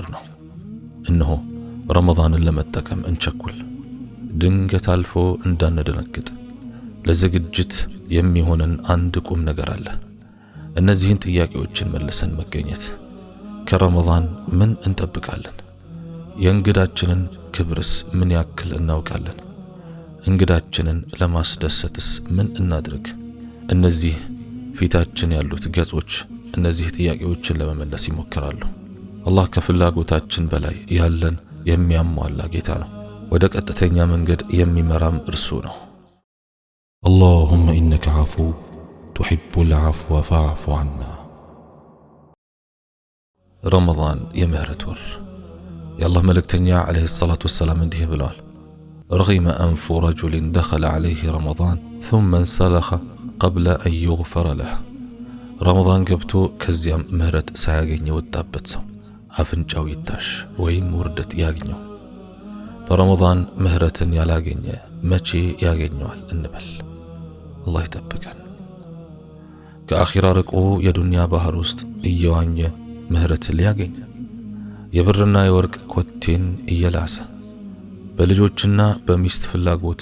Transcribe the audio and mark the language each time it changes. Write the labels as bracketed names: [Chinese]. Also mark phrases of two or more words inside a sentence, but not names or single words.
[Amharic] ነው እነሆ ረመዳንን ለመጠቀም እንቸኩል ድንገት አልፎ እንዳንደነግጥ ለዝግጅት የሚሆነን አንድ ቁም ነገር አለ እነዚህን ጥያቄዎችን መልሰን መገኘት ከረመዳን ምን እንጠብቃለን የእንግዳችንን ክብርስ ምን ያክል እናውቃለን እንግዳችንን ለማስደሰትስ ምን እናድርግ? እነዚህ ፊታችን ያሉት ገጾች እነዚህ ጥያቄዎችን ለመመለስ ይሞክራሉ። አላህ ከፍላጎታችን በላይ ያለን የሚያሟላ ጌታ ነው። ወደ ቀጥተኛ መንገድ የሚመራም እርሱ ነው። [Arabic] اللهم إنك عفو تحب العفو فاعف عنا. [Amharic] رمضان የምህረት ወር የአላህ መልእክተኛ [Arabic] عليه الصلاة والسلام [Amharic] እንዲህ ብለዋል: [Arabic] رغم أنف رجل دخل عليه رمضان ثم انسلخ قبل أن يغفر له. [Amharic] رمضان ገብቶ ከዚያም ምህረት ሳያገኝ የወጣበት ሰው አፍንጫው ይታሽ ወይም ውርደት ያገኘው። በረመዳን ምህረትን ያላገኘ መቼ ያገኘዋል እንበል? አላህ ይጠብቀን። ከአኺራ ርቆ የዱንያ ባህር ውስጥ እየዋኘ ምህረትን ሊያገኝ የብርና የወርቅ ኮቴን እየላሰ በልጆችና በሚስት ፍላጎት